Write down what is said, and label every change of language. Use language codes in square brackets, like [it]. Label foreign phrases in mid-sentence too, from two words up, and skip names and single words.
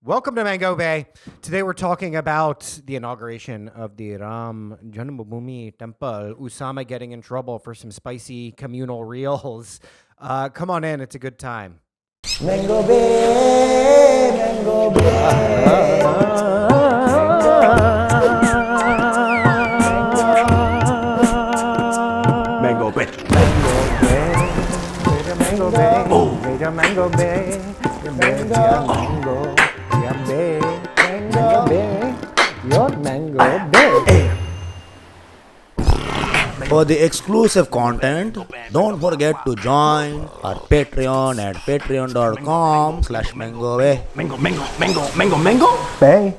[en] Welcome to Mango Bay. Today we're talking about the inauguration of the Ram Janmabhoomi Temple. Usama getting in trouble for some spicy communal reels. Come on in, it's a good time. Mango Bay, Mango Bay. Mango Bay. Mango Bay. Oh. Mango Bay. Mango Bay. Your Mango Bay. For the exclusive content, don't forget to join our Patreon at patreon.com/MangoBay. Mango Bay.